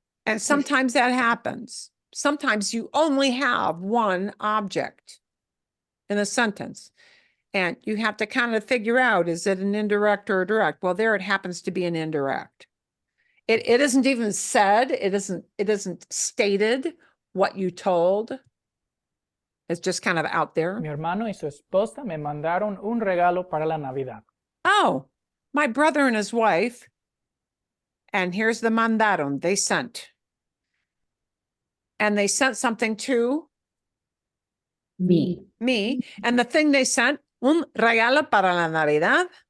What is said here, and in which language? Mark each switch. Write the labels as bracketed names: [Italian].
[English] And sometimes that happens. Sometimes you only have one object in a sentence. And you have to kind of figure out, is it an indirect or a direct? Well, there it happens to be an indirect. It isn't even said, it isn't stated what you told. It's just kind of out there. [Spanish] Mi hermano y su esposa me mandaron un regalo para la Navidad. [English] Oh, my brother and his wife And here's the mandaron, they sent. And they sent something to Me. me. And the thing they sent, un regalo para la Navidad.